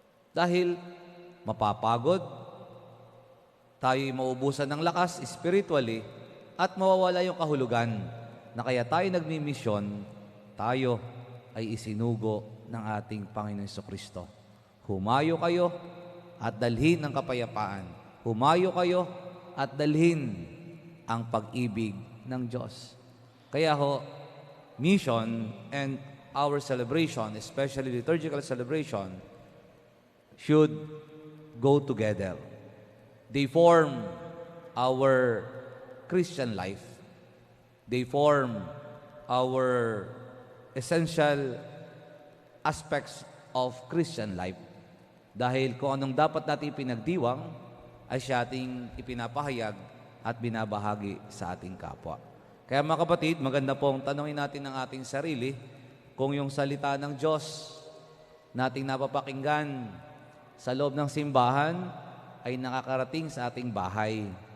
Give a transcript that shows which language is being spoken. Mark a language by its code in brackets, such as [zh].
[tl] Dahil mapapagod, tayo'y maubusan ng lakas spiritually at mawawala yung kahulugan na kaya tayo nagmi-mission, tayo ay isinugo ng ating Panginoon Jesucristo. Humayo kayo at dalhin ang kapayapaan. Humayo kayo at dalhin ang pag-ibig ng Diyos. Kaya ho, [en] mission and our celebration, especially liturgical celebration, should go together. They form our Christian life. They form our essential aspects of Christian life. [tl] Dahil kung anong dapat natin pinagdiwang, ay siya ating ipinapahayag at binabahagi sa ating kapwa. Kaya mga kapatid, maganda pong tanongin natin ng ating sarili kung yung salita ng Diyos nating napapakinggan sa loob ng simbahan ay nakakarating sa ating bahay.